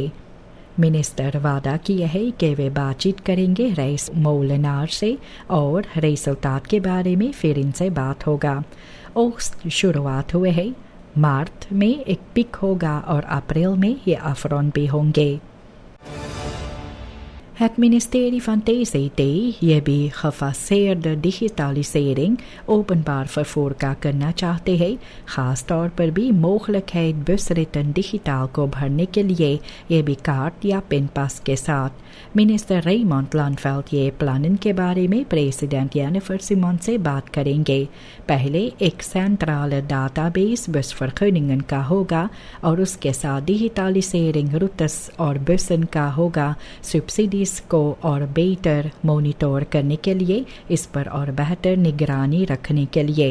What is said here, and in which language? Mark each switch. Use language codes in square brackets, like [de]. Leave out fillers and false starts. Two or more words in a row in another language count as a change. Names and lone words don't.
[hns] मिनिस्टर वादा किए है कि वे बातचीत करेंगे रईस मौलनार से और रिजल्टात के बारे में फिर इनसे बात होगा। ओस्ट शुरुआत हुए है, मार्च में एक पिक होगा और अप्रैल में ये अफरॉन भी होंगे। Het ministerie van TCT ये भी [nl] gefaseerde digitalisering openbaar vervoer [hns] का करना चाहते हैं, खास तौर पर भी [nl] mogelijkheid busritten digitaal [hns] को भरने के लिए ये भी कार्ड या पिन पास के साथ। मिनिस्टर रेमोंड लानवेल्ड ये प्लान के बारे में प्रेसिडेंट जेनिफर सिमोन से बात करेंगे। पहले एक [en] central database [hns] बस vergunningen का होगा और उसके साथ [nl] digitalisering routes [hns] और बसन का होगा सब्सिडीज को और बेहतर मॉनिटर करने के लिए इस पर और बेहतर निगरानी रखने के लिए।